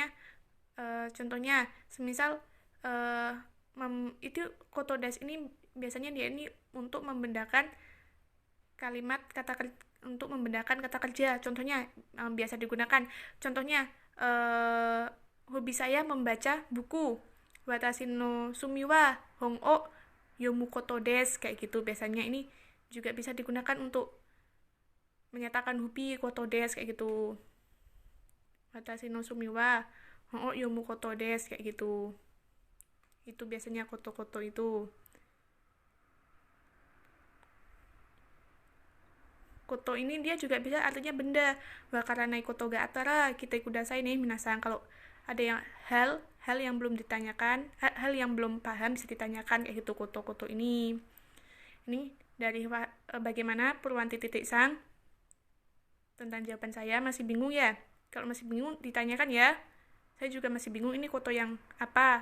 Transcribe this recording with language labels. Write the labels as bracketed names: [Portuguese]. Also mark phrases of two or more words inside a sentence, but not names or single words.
[Indonesian] Contohnya, semisal itu [Japanese] ことです [Indonesian] ini biasanya dia ini untuk membendakan kalimat kata untuk membedakan kata kerja. Contohnya biasa digunakan. Contohnya hobi saya membaca buku. [Japanese] 私の趣味は本を読むことです, [Indonesian] kayak gitu. Biasanya ini juga bisa digunakan untuk menyatakan hobi [Japanese] ことです [Indonesian] kayak gitu. [Japanese] 私の趣味は本を読むことです [Indonesian] kayak gitu. Itu biasanya koto-koto itu. Koto ini dia juga bisa artinya benda. [Japanese] わからないことがあったら聞いてください nih, minasang. [Indonesian] Kalau ada yang hal yang belum ditanyakan, hal yang belum paham bisa ditanyakan kayak gitu koto-koto ini. Ini dari bagaimana Purwanti titik sang tentang jawaban saya. Masih bingung ya? Kalau masih bingung ditanyakan ya. Saya juga masih bingung ini koto yang apa.